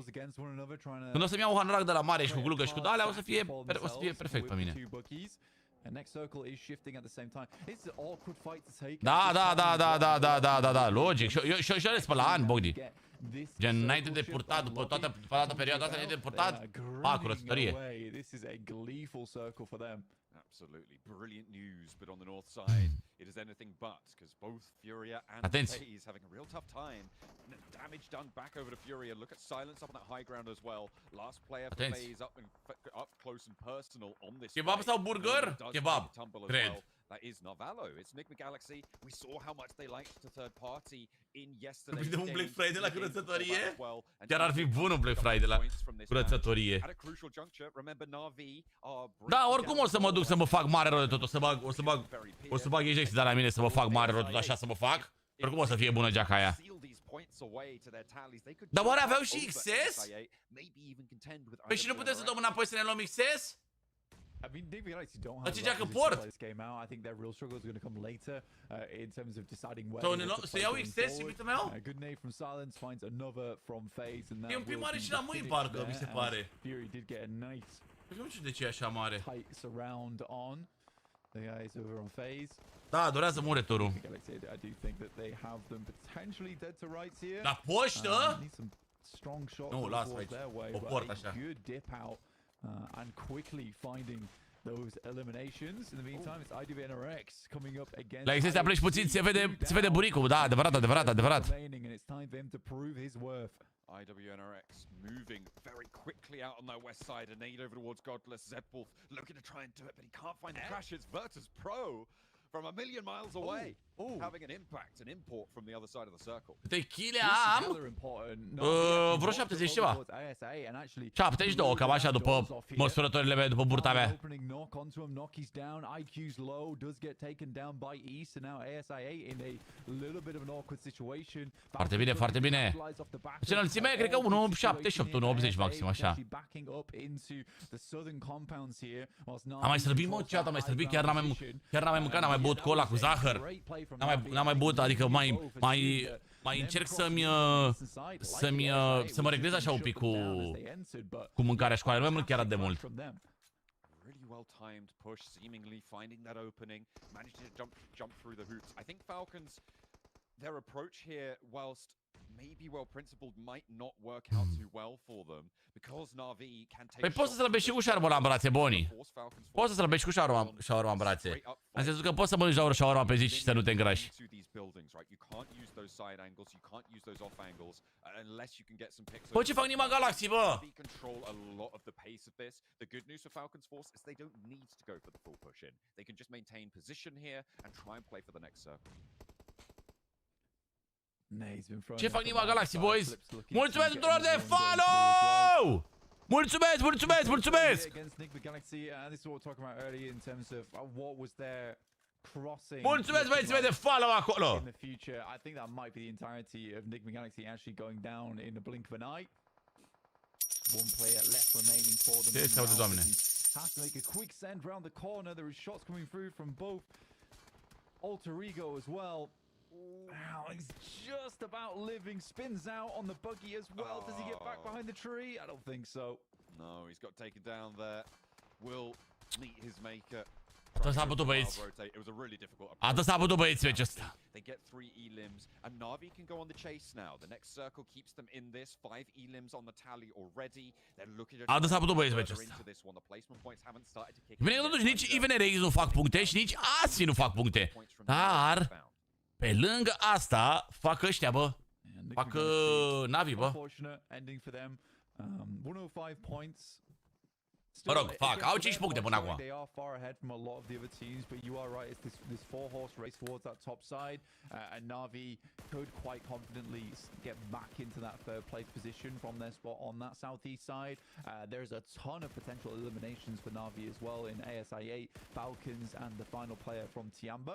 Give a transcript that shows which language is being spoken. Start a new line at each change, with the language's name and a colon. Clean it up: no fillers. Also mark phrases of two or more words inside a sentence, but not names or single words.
Romanian: Când o să-mi iau un hanorac de la mare și cu glugă și cu alea, o să fie perfect pe mine. Da, logic. Și eu le spăl la ani, Bogdi. Gen, înainte de purtat, după toată perioada asta, înainte de purtat, curățătorie.
English: Absolutely brilliant news, but on the north side, it is anything but, because both Furia and FaZe having a real tough time. Damage done back over to Furia. Look at Silence up on that high ground as well. Last player for FaZe up close and personal on this.
Romanian: Kebab sau burger? Kebab, cred.
English: That is Novallo. It's Nigma Galaxy. We saw how much they liked the third party in yesterday's
Romanian: game. Un Black Friday la curățătorie?
English: Well.
Romanian: Chiar ar fi bun un Black Friday la curățătorie. Da, oricum o să mă duc să mă fac mare rău de tot. O să bag injecții de la mine să mă fac mare rău de tot, așa să mă fac. Oricum o să fie bună geaca aia. Dar oare aveau și XS? Păi și nu putem să dăm înapoi să ne luăm XS?
English: I mean, Nigma Galaxy don't have a lot of this game out. I think their real struggle is going to come later in terms of deciding where to play going forward. Good nade from Silence finds another from FaZe, and that will be
Romanian: și la mâini, parcă, mi se pare.
English: Fury did get a nice
Romanian: nu știu de ce e așa mare.
English: tight surround on the guys over on FaZe.
Romanian: Da, durează mult returul.
English: I do think that they have them potentially dead to rights here.
Romanian: La poștă?
English: Need some strong shots.
Romanian: Nu, lasă aici. O port așa.
English: Good dip out. And quickly finding those eliminations. In the meantime, it's IDVNRX coming up against.
Romanian: La XS pleci puțin, se vede buricul. Da, adevărat.
English: And it's time for him to prove his worth. IWNRX moving very quickly out on their west side. A nade over towards Godless. Zedwolf looking to try and do it, but he can't find the crashes. Virtus Pro from a million miles away, having an impact, an import from the other side of the circle.
Romanian: Câte chile am? Vreo 70 ceva. 72, cam așa după măsurătorile mele, după burta mea. Foarte bine. Deci înălțimea cred că 1,78, 1,80 maxim, așa. Am mai slăbit, mă, chat, am mai slăbit, chiar n-am mai mâncat, n-am mai băut cola cu zahăr. N-am mai băut, adică mai încerc să mă reglez așa un pic cu mâncarea școală, nu mai mănânc chiar atât de mult.
English: Really well timed push, seemingly finding that opening, managing to jump through the hoops. I think Falcons, their approach here, whilst maybe well principled, might not work out too well for them because Na'Vi can take.
Romanian: Păi poți să slăbești și cu șaurma la brațe, Boni. Poți să slăbești cu șaurma în brațe. În sensul că poți să mănânci doar șaurma pe zi și să nu te îngrași. Bă, ce fac Nigma Galaxy, bă? Ce fac Nigma Galaxy, boys? Mulțumesc tuturor de follow! Mulțumesc, mulțumesc, mulțumesc! Mulțumesc, băieții mei, de follow acolo!
English: In the future, I think that might be the entirety of Nigma Galaxy actually going down in the blink of an eye. One player left remaining for them. Has to make a quick send round the corner. There is shots coming through from both Alter Ego as well. Now he's just about living. Spins out on the buggy as well. Does he get back behind the tree? I don't think so. No, he's got taken down there. Will meet his maker.
Romanian: Atât s-a putut, băieți. Atât s-a putut, băieți, meciul ăsta.
English: They get 3 elims and Na'Vi can go on the chase now. The next circle keeps them in this. 5 elims on the tally already. They're looking at.
Romanian: Atât s-a putut, băieți, meciul ăsta. Bine că totuși nici IVNRX nu fac puncte și nici ASI nu fac puncte. Dar pe lângă asta fac ăștia, bă. Fac Na'Vi, bă. Mă rog, fac, au 5 puncte până acum.
English: They are far ahead from a lot of the other teams, but you are right, it's this 4-horse race towards that top side, and Na'Vi could quite confidently get back into that third place position from their spot on that southeast side. There's a ton of potential eliminations for Na'Vi as well in ASI8, Falcons, and the final player from Tiamba.